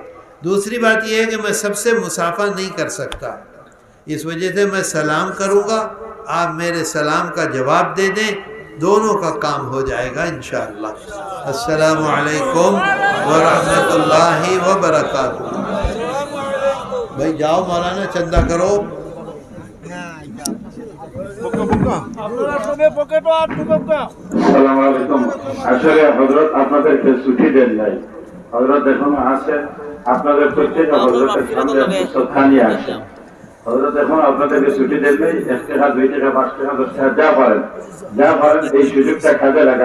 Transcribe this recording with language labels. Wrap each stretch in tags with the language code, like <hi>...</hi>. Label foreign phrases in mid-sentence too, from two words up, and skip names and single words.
<ur>دوسری بات یہ ہے کہ میں سب سے مصافحہ نہیں کر سکتا، اس وجہ سے میں سلام کروں گا، آپ میرے سلام کا جواب دے دیں، دونوں کا کام ہو جائے گا انشاءاللہ۔</ur> <ar>السلام علیکم ورحمۃ اللہ وبرکاتہ۔</ar> <ur>بھائی جاؤ مولانا چندہ کرو۔</ur> <ar>السلام عليكم.</ar> <bn>আসলে হযরত আপনাদেরকে ছুটি দেন নাই, হযরত এখন আছেন, আপনাদের প্রত্যেকে হযরতের সামনে শ্রদ্ধা নিয়ে আসেন। হযরত এখন আপনাদেরকে ছুটি দেন নাই, 1 টাকা 2 টাকা 5 টাকা 10 টাকা যা পারেন এই সুযোগটা কাজে লাগান।</bn>